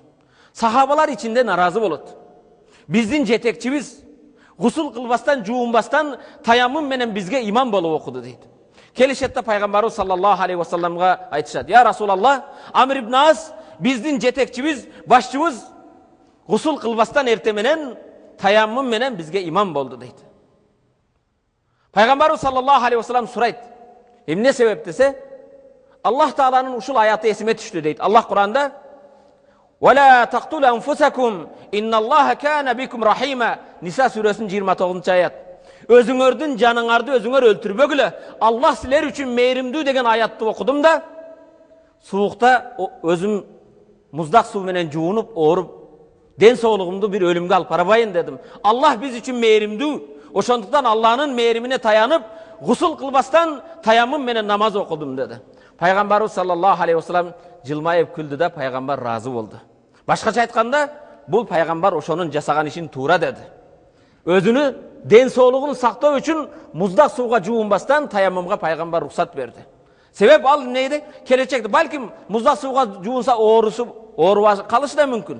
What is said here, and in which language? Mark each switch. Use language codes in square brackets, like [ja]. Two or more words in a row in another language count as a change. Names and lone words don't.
[ky] Сахабалар ичинде наразы болот. Биздин жетекчибиз гусул кылбастан, жуунбастан таяммум менен бизге имам болуп окуду дейт. Келишетте Пайгамбарыбыз [ar] صلى الله عليه وسلم [ky] айтышат: [ar] "يا رسول الله, [ky] Амр ибн Ас биздин жетекчибиз, башчыбыз гусул кылбастан эрте менен таяммум менен бизге имам болду" дейт. Пайгамбарыбыз [ar] صلى الله عليه وسلم [ky] сурайт: "Эмне себеп?" десе, Аллах Тааланын ушул аяты эсиме түштү дейт. Аллах Куранда: [ar] "ولا تقتلوا أنفسكم إن الله كان بكم رحيما" [ky] Ниса сүрөсүнүн 29 аят. Өзүңөрдүн жаныңарды өзүңөр өлтүрбөгүлө, Аллах силер үчүн мээримдүү деген аятты окудум да, суукта өзүм муздак суу менен жуунуп, ооруп, ден соолугумду бир өлүмгө алып барбайын дедим. Аллах биз үчүн мээримдүү. Ошондуктан Аллахнын мээримине таянып, гусул кылбастан таяммум менен намаз окудум деди. Пайгамбарыбыз [ar] صلى الله عليه وسلم [ky] жылмайып күлдү да, пайгамбар разы болду. Башкача айтканда, бул пайгамбар ошонун жасаган ишин туура деди. Өзүнү ден соолугун сактоо үчүн муздак сууга жуунбастан таяммумга пайгамбар рухсат берди. Себеп ал нейди? Келечекте балким муздак сууга жуунса ооруп калышы да мүмкүн.